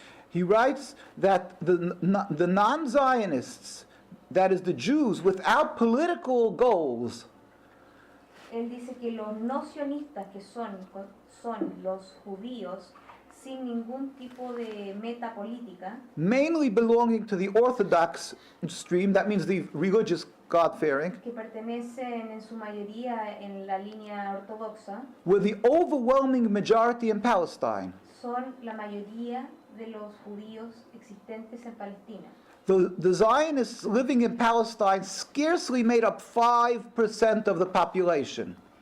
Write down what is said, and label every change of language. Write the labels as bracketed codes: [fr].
[en] He writes that the non-Zionists, that is the Jews without political goals, [es] Él dice que los no sionistas, que son los judíos sin ningún tipo de meta política, [en] mainly belonging to the Orthodox stream, that means the religious God-fearing, [es] que pertenecen en su mayoría en la línea ortodoxa, [en] were the overwhelming majority in Palestine. [es] son la mayoría de los judíos existentes en Palestina. [en] The Zionists living in Palestine scarcely made up 5% of the population.